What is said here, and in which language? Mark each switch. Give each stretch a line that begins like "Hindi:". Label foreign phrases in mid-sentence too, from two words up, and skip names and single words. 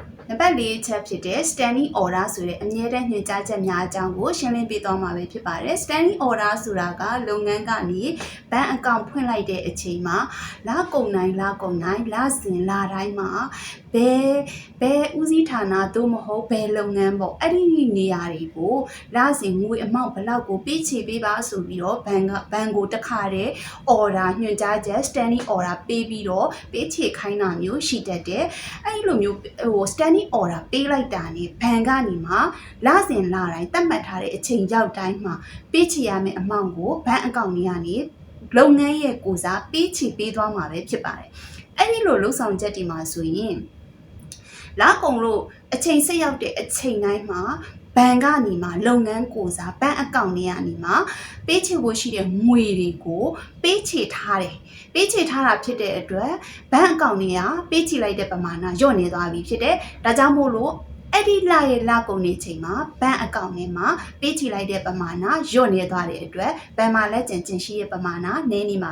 Burmese: နံပါတ်၄ချက်ဖြစ်တဲ့
English: standing order
Burmese: ဆိုတဲ့အမြဲတမ်းညွှန်ကြားချက်များအကြောင်းကိုရှင်းလင်းပေးသွားမှာပဲဖြစ်ပါတယ်
English: standing order
Burmese: ဆိုတာကလုပ်ငန်းကနေဘဏ်အကောင့်ဖွင့်လိုက်တဲ့အချိန်မှာလကုန်တိုင်းလစဉ်လတိုင်းမှာဘယ်ဦးစီးဌာနသို့မဟုတ်ဘယ်လုပ်ငန်းပေါ့အဲ့ဒီနေ ရာတွေကိုလစဉ်ငွေအမောက်ဘလောက်ကိုပေးချေပေးပါဆိုပြီးတော့ဘဏ်ကိုတခါတည်း order ညွှန်ကြားချက်
English: standing order
Burmese: ပေးပြီးတော့ပေးချေခိုင်းတာမျိုးရှိတတ်တယ်အဲ့လိုမျိုး
English: standing order
Burmese: ပေးလိုက်တာနဲ့ဘဏ်ကနေ မှလစဉ်လတိုင်းသတ်မှတ်ထားတဲ့အချိန်ရောက်တိုင်းမှာပေးချေရမယ့်အမောက်ကိုဘဏ်အကောင့်ကြီးကနေလုပ်ငန်းရဲ့ကိုစားပေးချေပေးသွားမှာပဲ ဖြစ်ပါတယ်အဲ့ဒီလိုလှုပ်ဆောင်ချက်ဒီမှာဆိုရင်လာကုန်လို့အချိန်ဆက်ရောက်တဲ့အချိန်တိုင်းမှာဘဏ်ကနေမှလုပ်ငန်းကိုစားဘဏ်အကောင့်တွေကနေမှပေးချေဖို့ရှိတဲ့ငွေတွေကိုပေးချေထားတယ်ပေးချေထားတာဖြစ်တဲ့အတွက်ဘဏ်အကောင့်တွေကပေးချေလိုက်တဲ့ပမာဏညော့နေသွားပြီဖြစ်တယ်ဒါကြောင့်မို့လို့အဲ့ဒီလရဲ့လကုန်နေချိန်မှာဘဏ်အကောင့်ထဲမှာပေးချေလိုက်တဲ့ပမာဏညော့နေသွားတဲ့အတွက်ဘဏ်မှာလက်ကျန်ရှိရဲ့ပမာဏနည်းနေမှာ